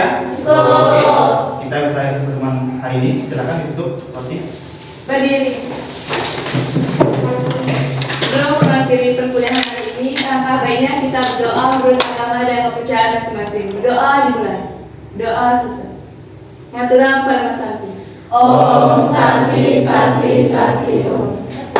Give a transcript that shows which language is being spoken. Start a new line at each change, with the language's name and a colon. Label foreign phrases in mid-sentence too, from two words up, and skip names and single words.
Indonesian: Oke, kita bisa pertemuan hari ini. Silakan ditutup, Roti. Berdiri. Sebelum mengakhiri perkuliahan hari ini, alangkah baiknya kita berdoa menurut agama dan kepercayaan masing-masing. Berdoa dimulai. Doa selesai.
Balinese: Ngaturang pada Mas Santi.
Sanskrit: Om Santi Santi Santi Om.